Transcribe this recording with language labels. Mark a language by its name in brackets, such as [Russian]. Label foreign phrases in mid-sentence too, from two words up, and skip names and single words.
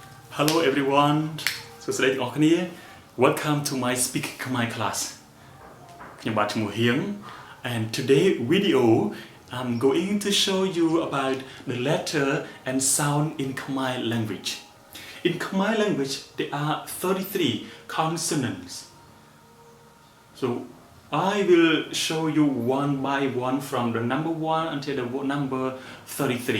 [English] Hello everyone [Khmer] សួស្តីទាំងអស់គ្នា [English] Welcome to my Speak Khmer class [Khmer] ខ្ញុំបាទឈ្មោះហៀង [English] and today video I'm going to show you about the letter and sound in Khmer language. In Khmer language there are 33 consonants. So I will show you one by one from the number 1 until the number 33.